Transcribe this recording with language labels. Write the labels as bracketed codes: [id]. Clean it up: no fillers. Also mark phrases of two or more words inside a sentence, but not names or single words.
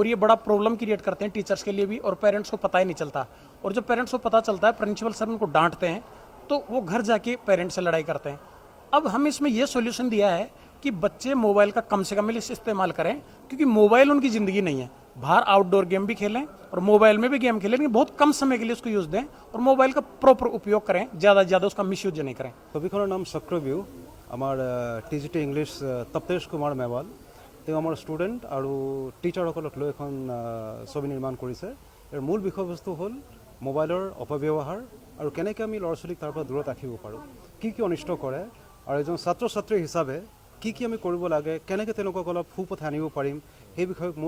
[hi] ये बड़ा प्रॉब्लम क्रिएट करते हैं टीचर्स के लिए भी और पेरेंट्स को पता ही नहीं चलता और जब पेरेंट्स को पता चलता है प्रिंसिपल सर उनको डांटते हैं तो वो घर जाके पेरेंट्स से लड़ाई करते हैं अब हम इसमें ये सोल्यूशन दिया है कि बच्चे मोबाइल का कम से कम इस्तेमाल करें क्योंकि मोबाइल उनकी ज़िंदगी नहीं है बाहर [en] outdoor game [hi] भी खेलें और मोबाइल में भी गेम खेलें लेकिन बहुत कम समय के लिए उसको यूज़ दें और मोबाइल का प्रॉपर उपयोग करें ज़्यादा से ज़्यादा उसका मिसयूज नहीं करें [as] ছবিখনৰ নাম চক্ৰবেহু আমাৰ টিজিটি ইংলিছ তপ্পেশ কুমাৰ মেৱাল তেওঁ আমাৰ ষ্টুডেণ্ট আৰু টিচাৰসকলক লৈ এখন ছবি নিৰ্মাণ কৰিছে ইয়াৰ মূল বিষয়বস্তু হ'ল মোবাইলৰ অপব্যৱহাৰ আৰু কেনেকৈ আমি ল'ৰা ছোৱালীক তাৰ পৰা দূৰত ৰাখিব পাৰোঁ কি অনিষ্ট কৰে আৰু এজন ছাত্ৰ ছাত্ৰী হিচাপে কি আমি কৰিব লাগে কেনেকৈ তেওঁলোকক অলপ সুপথে আনিব পাৰিম সেই বিষয়ক মূল